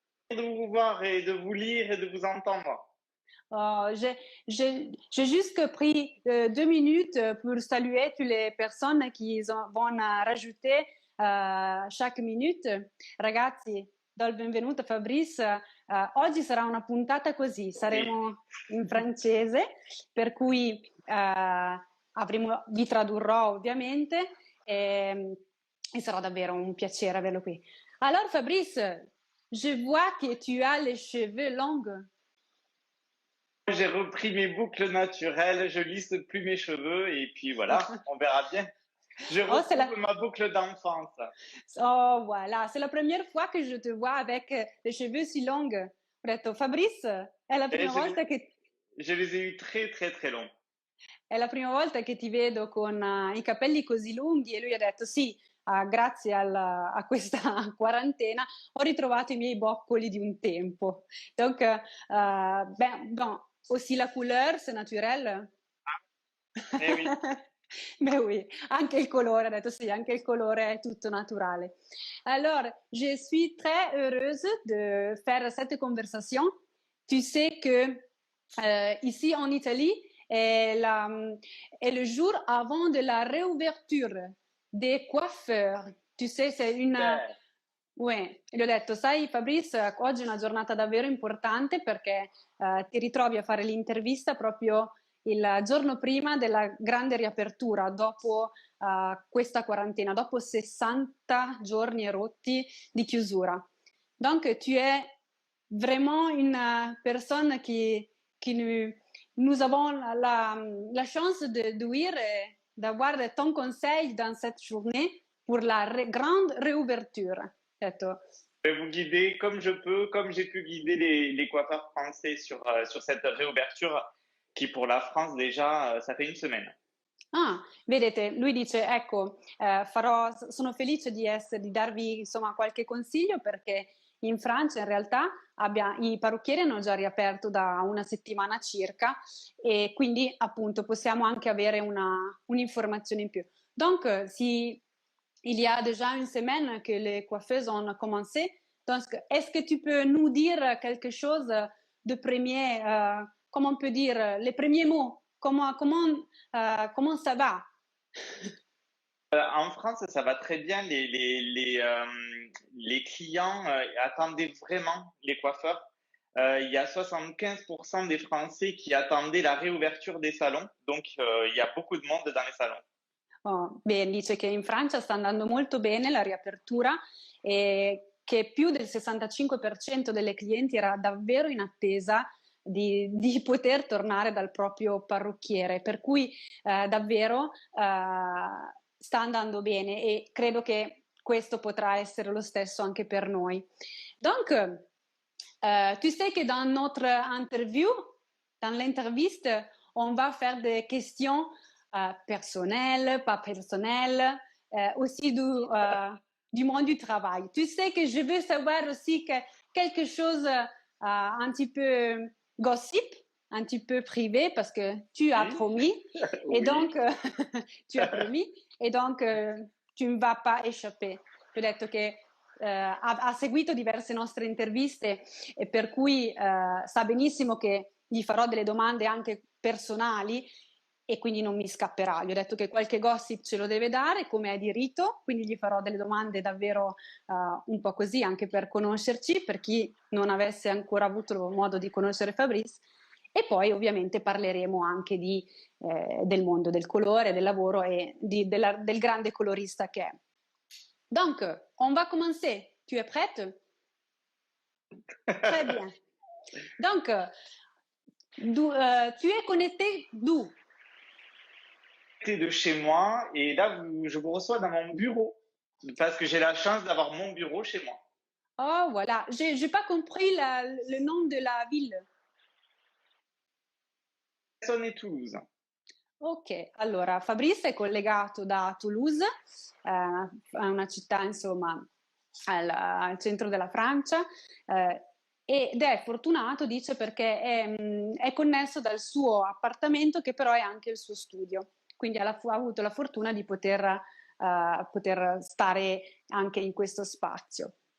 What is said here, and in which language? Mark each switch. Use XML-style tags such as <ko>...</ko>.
<fr>De vous voir et de vous lire et de vous entendre. Oh, j'ai juste pris 2 minutes pour saluer toutes les personnes qui vont rajouter chaque minute.</fr> <it>Ragazzi, do il benvenuto a Fabrice. Oggi sarà una puntata così, Sì. saremo in francese, per cui vi tradurrò ovviamente e sarà davvero un piacere averlo qui.</it> <fr>Alors Fabrice, je vois que tu as les cheveux longs. J'ai repris mes boucles naturelles, je lisse plus mes cheveux et puis voilà, on verra bien. Je Oh, retrouve ma boucle d'enfance. oh, voilà, c'est la première fois que je te vois avec les cheveux si longs.</fr> <it>Ho detto, Fabrice,</it> <fr>Et je les ai eus très très très longs.</fr> <it>è la prima volta che ti vedo con i capelli così lunghi e lui ha detto sì, grazie a questa quarantena ho ritrovato i miei boccoli di un tempo.</it> <fr>Donc, bon, aussi la couleur, c'est naturel. Eh oui.</fr> <it>Beh oui, anche il colore, ha detto sì, anche il colore è tutto naturale.</it> <fr>Alors, je suis très heureuse de faire cette conversation. Tu sais que ici en Italie est le jour avant de la réouverture des coiffeurs. Tu sais, c'est une... Super.</fr> <it>Ouais, gli ho detto, sai Fabrice, oggi è una giornata davvero importante perché ti ritrovi a fare l'intervista proprio il giorno prima della grande riapertura, dopo questa quarantena, dopo 60 giorni e rotti di chiusura.</it> <fr>Donc, tu es vraiment une personne qui nous avons la chance d'ouïr et d'avoir ton conseil dans cette journée pour la grande réouverture.</fr> <it>Detto.</it> <fr>Je vais vous guider comme je peux, comme j'ai pu guider les coiffeurs français sur cette réouverture qui pour la France déjà, ça fait une semaine.</fr> <it>Ah, vedete, lui dice, ecco, sono felice di darvi insomma qualche consiglio perché in Francia in realtà i parrucchieri hanno già riaperto da una settimana circa e quindi appunto possiamo anche avere un'informazione in più.</it> <fr>Donc, si il y a déjà une semaine que les coiffeuses ont commencé, donc est-ce que tu peux nous dire quelque chose de premier, comment on peut dire, les premiers mots, comment ça va? En France, ça va très bien. Les clients attendaient vraiment les coiffeurs. Il y a 75% des Français qui attendaient la réouverture des salons. Donc, il y a beaucoup de monde dans les salons.</fr> <it>Oh, beh, dice che in Francia sta andando molto bene la riapertura e che più del 65% delle clienti era davvero in attesa di poter tornare dal proprio parrucchiere, per cui davvero sta andando bene e credo che questo potrà essere lo stesso anche per noi.</it> <fr>Donc, tu sais que dans notre interview, dans l'interviste, on va faire des questions personnelles, pas personnelles, aussi du monde du travail. Tu sais que je veux savoir aussi quelque chose un petit peu gossip, un petit peu privé, parce que tu as Oui, promis, et oui. donc tu as promis, et donc tu ne vas pas échapper.</fr> <it>Ti ho detto che ha seguito diverse nostre interviste e per cui sa benissimo che gli farò delle domande anche personali e quindi non mi scapperà. Gli ho detto che qualche gossip ce lo deve dare, come è di rito, quindi gli farò delle domande davvero un po' così, anche per conoscerci, per chi non avesse ancora avuto modo di conoscere Fabrice. E poi ovviamente parleremo anche del mondo del colore, del lavoro e del grande colorista che è.</it> <fr>Donc, on va commencer. Tu es prête? Très bien. Donc, tu es connecté d'où? De chez moi et là, je vous reçois dans mon bureau parce que j'ai la chance d'avoir mon bureau chez moi. Oh, voilà. J'ai pas compris le nom de la ville. Personne et Toulouse.</fr> <it>Ok, allora Fabrice è collegato da Toulouse, è una città insomma al centro della Francia. ed è fortunato, dice, perché è connesso dal suo appartamento che però è anche il suo studio, quindi ha avuto la fortuna di poter stare anche in questo spazio.</it>